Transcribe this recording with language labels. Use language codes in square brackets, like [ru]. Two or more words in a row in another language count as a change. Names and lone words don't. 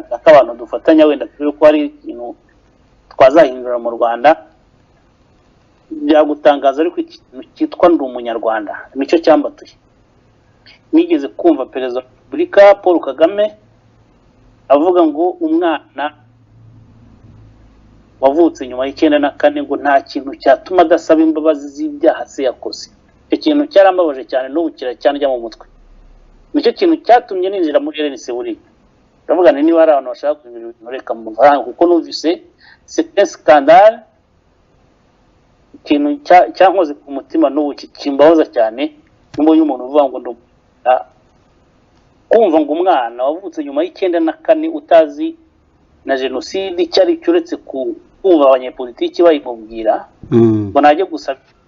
[rw] ntaka abantu dufatanya wenda turi ko ari ikintu twazahindura mu Rwanda byagutangaza ariko ikintu cyitwa ndi umunyarwanda nicyo cyambatuye nigeze kumva perezida wa Repubulika Paul Kagame avuga ngo umwana wavutse nyuma y'94 ngo nta kintu cyatuma adasaba imbabazi z'ibyaha se yakoze. Icyo kintu cyarambabaje cyane n'ubu kiracyanjya mu mutwe. Nicyo kintu cyatumye ninjira muri RNC buri. Ndavuga nti niba hari abantu bashaka kugira ibintu reka mu Rwanda kuko numvise [fr] c'est un scandale [rw] ikintu cyankoze ku mutima n'ubu kimbahoza cyane mbonye umuntu uvuga ngo kumva ngo umwana wavutse nyuma y'94 utazi na genocide cyari cyuretse kumva abanyepolitiki bayimubwira ngo najye gusaba